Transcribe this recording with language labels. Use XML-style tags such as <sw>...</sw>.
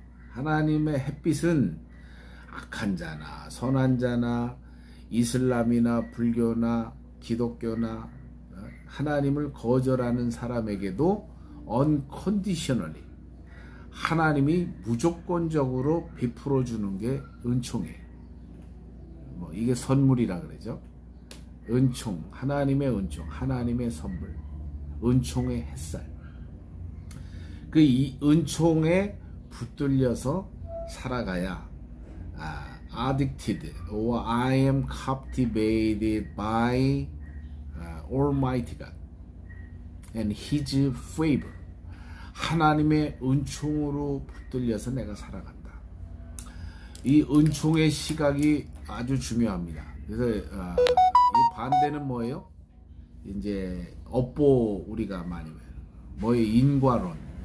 <ko>하나님의 햇빛은 악한 자나 선한 자나 이슬람이나 불교나 기독교나 하나님을 거절하는 사람에게도 unconditionally 하나님이 무조건적으로 베풀어 주는 게 은총이에요. 뭐 이게 선물이라 그러죠. 은총, 하나님의 은총, 하나님의 선물, 은총의 햇살. 이 은총에 붙들려서 살아가야</ko> <en>addicted or I am captivated by Almighty God and His favor.</en> <ko>하나님의 은총으로 붙들려서 내가 살아간다. 이 은총의 시각이 아주 중요합니다. 그래서 이 반대는 뭐예요? 이제 업보 우리가 많이 뭐예요? 인과론.</ko>